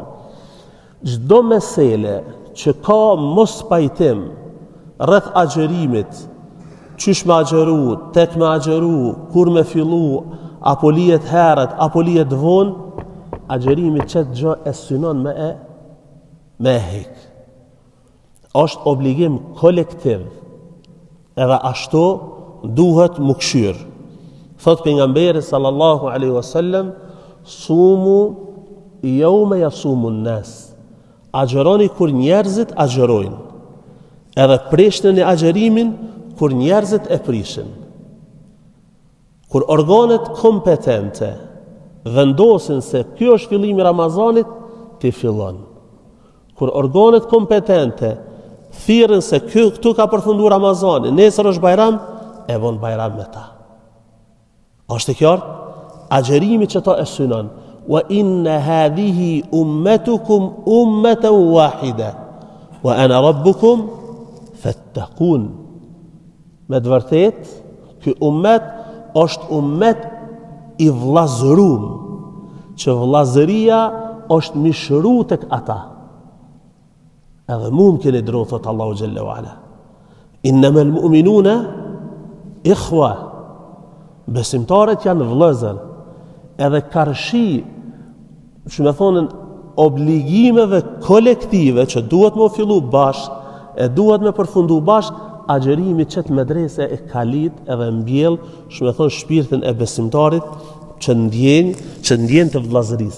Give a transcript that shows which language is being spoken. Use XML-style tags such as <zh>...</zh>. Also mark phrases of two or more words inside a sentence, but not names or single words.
<sq>Çdo mesele që ka mos pajtim rreth agjerimit, qysh me agjeru, tek me agjeru, kur me fillu, apo lihet herët, apo lihet vonë, agjerimi qëtë gjë e synon me hek. Është obligim kolektiv, edhe ashtu duhet më këshyr. Thot pejgamberi</sq> <ar>صلى الله عليه وسلم, صوموا يوم يصوم الناس.</ar> <sq>Agjeroni kur njerëzit agjerojnë. Edhe prishtin e agjerimin kur njerëzit e prishin. Kur organet kompetente vendosin se kjo është fillimi i Ramazanit, ti fillon. Kur organet kompetente thirrën se këtu ka përfunduar Ramazani, nesër është Bajram, e von Bajram me ta. Është e qartë? Agjerimi që ta e synon.</sq> <ar>وإن هذه أمتكم أمة واحدة وأنا ربكم فاتقون.</ar> <sq>Me të vërtet, ky ummet është ummet i vllazëruar, që vllazëria është mishëru tek ata. Edhe mumkin e drejt thot Allahu</sq> <ar>جل وعلا. إنما المؤمنون إخوة.</ar> <sq>Besimtarët janë vëllezër. Edhe karshi, që me thonën, obligimeve kolektive që duhet me fillu bashk, e duhet me përfundu bashk, agjerimi qëtë medrese e kalit edhe mbjell, që me thonë shpirtin e besimtarit që ndjen të vëllazërisë.</sq>